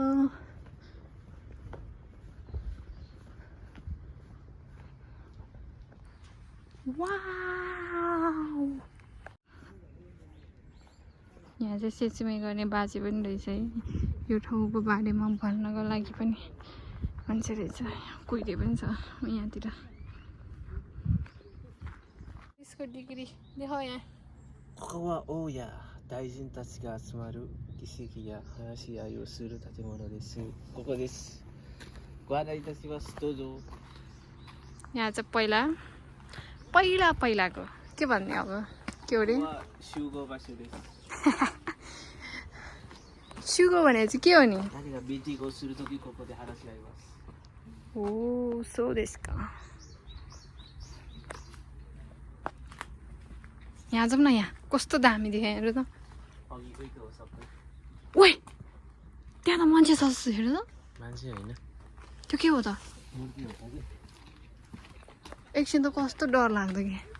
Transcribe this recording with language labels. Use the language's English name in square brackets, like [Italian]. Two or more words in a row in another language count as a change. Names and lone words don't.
[Nepali] वाउ यहाँ चाहिँ सेचीमै गर्ने बाजे पनि रहेछ है यो ठाउँको बारेमा भन्नको लागि पनि मान्छे रहेछ कोहीले पनि छ यहाँतिर यसको डिग्री देखाऊ यहाँ [Japanese] ここは大家大臣たちが集まる議席や話し合いをする建物です。ここです。ご案内いたします。どうぞ。 [Nepali] यहाँ चाहिँ पहिलाको के भन्ने अब के हो रे [Japanese] ここは集合場所です。 [Nepali] सुगो भने चाहिँ के हो नि [Japanese] 何がミーティングをするときここで話し合います。おーそうですか [Nepali] यहाँ जाऊँ न यहाँ कस्तो दामी देखायो हेर त अघिकै त हो सबै ओइ त्यहाँ त मान्छे छ जस्तो हेर त मान्छे हैन त्यो के हो त मूर्ति हो कि एकछिन त कस्तो डर लाग्दो कि